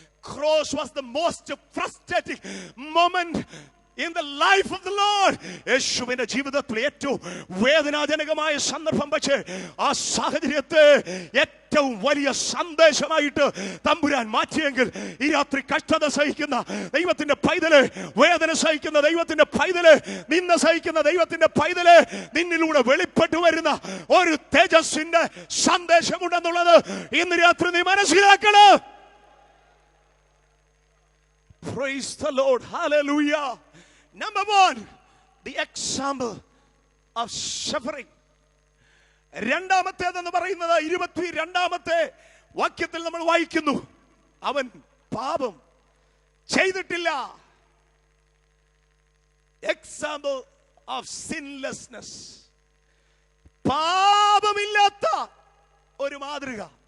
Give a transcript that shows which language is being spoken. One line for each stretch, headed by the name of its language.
English: Cross was the most frustrating moment in the life of the Lord.
Malayalam: യേശുവിന്റെ ജീവിതത്തിലെ ഏറ്റവും വേദനാജനകമായ സന്ദർഭം. പക്ഷേ ആ സാഹചര്യത്തെ ഏറ്റവും വലിയ സന്ദേശമായിട്ട് തമ്പുരാൻ മാറ്റിയെങ്കിൽ ഈ രാത്രി കഷ്ടത സഹിക്കുന്ന ദൈവത്തിന്റെ പൈതല്, വേദന സഹിക്കുന്ന ദൈവത്തിന്റെ പൈതല്, നിന്ന സഹിക്കുന്ന ദൈവത്തിന്റെ പൈതല്, നിന്നിലൂടെ വെളിപ്പെട്ടു വരുന്ന ഒരു തേജസ്സിന്റെ സന്ദേശമുണ്ടെന്നുള്ളത് ഇന്ന് രാത്രി നീ മനസ്സിലാക്കണം.
English: Praise the Lord. Hallelujah. Number one, the example of suffering.
Malayalam: രണ്ടാമത്തേതെന്ന് പറയുന്നത് 22ാമത്തെ വാക്യത്തിൽ നമ്മൾ വായിക്കുന്നു, അവൻ പാപം ചെയ്തിട്ടില്ല.
English: Example of sinlessness.
Malayalam: പാപമില്ലാത്ത ഒരു മാതൃക.